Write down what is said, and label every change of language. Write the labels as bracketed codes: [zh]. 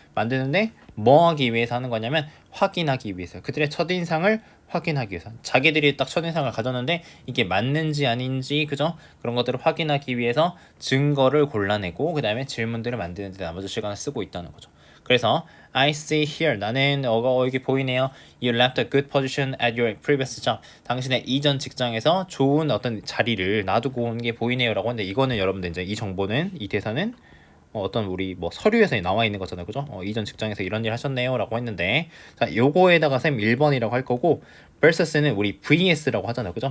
[ko] 만드는데 뭐 하기 위해서 하는 거냐면 확인하기 위해서, 그들의 첫인상을 확인하기 위해서, 자기들이 딱 첫인상을 가졌는데 이게 맞는지 아닌지, 그죠? 그런 것들을 확인하기 위해서 증거를 골라내고 그 다음에 질문들을 만드는데 나머지 시간을 쓰고 있다는 거죠. 그래서 [en] I see here, [ko] 나는 여기 보이네요. [en] You left a good position at your previous job. [ko] 당신의 이전 직장에서 좋은 어떤 자리를 놔두고 온 게 보이네요 라고 하는데, 이거는 여러분들 이제 이 정보는, 이 대사는 어떤 우리 뭐 서류에서 나와 있는 거잖아요, 그죠? 이전 직장에서 이런 일 하셨네요 라고 했는데, 자, 요거에다가 쌤 1번이라고 할 거고, versus는 우리 vs라고 하잖아요, 그죠?